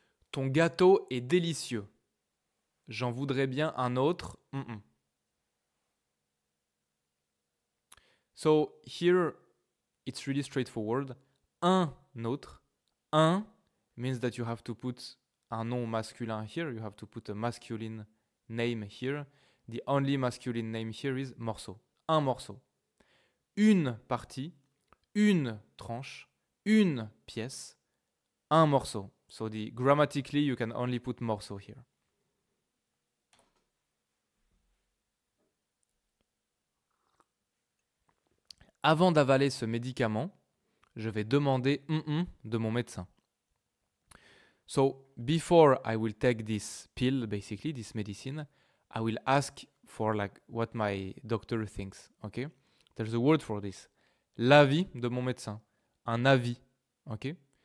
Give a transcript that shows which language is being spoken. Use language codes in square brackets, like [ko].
[fr] Ton gâteau est délicieux. J'en voudrais bien un autre. [en] So here, it's really straightforward. [fr] Un autre. [en] Un means that you have to put [fr] un nom masculin [en] here. You have to put a masculine name here. The only masculine name here is morceau. [fr] Un morceau. Une partie. Une tranche. Une pièce. Un morceau. [en] So grammatically, you can only put morceau here. [fr] Avant d'avaler ce médicament, je vais demander de mon médecin. [en] So, before I will take this pill, basically, this medicine, I will ask for like what my doctor thinks, okay? There's a word for this. [fr] L'avis de mon médecin. Un avis, okay?